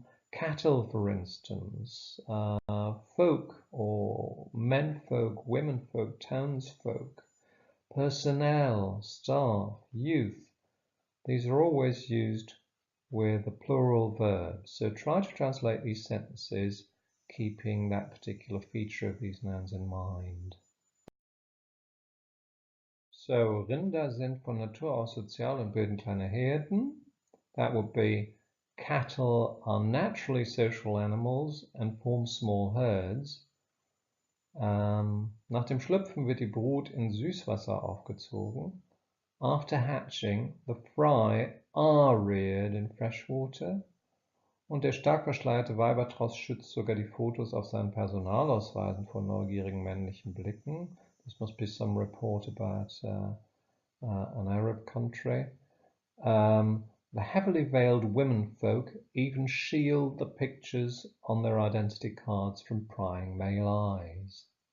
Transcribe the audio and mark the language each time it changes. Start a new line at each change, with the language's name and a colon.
English: Cattle, for instance. Folk or menfolk, womenfolk, townsfolk. Personnel, staff, youth. These are always used with a plural verb. So try to translate these sentences keeping that particular feature of these nouns in mind.
German: So, Rinder sind von Natur aus sozial und bilden kleine Herden.
English: That would be cattle are naturally social animals and form small herds.
German: Nach dem Schlüpfen wird die Brut in Süßwasser aufgezogen.
English: After hatching, the fry are reared in fresh water.
German: Und der stark verschleierte Weibertross schützt sogar die Fotos auf seinen Personalausweisen vor neugierigen männlichen Blicken.
English: This must be some report about an Arab country. The heavily veiled womenfolk even shield the pictures on their identity cards from prying male eyes.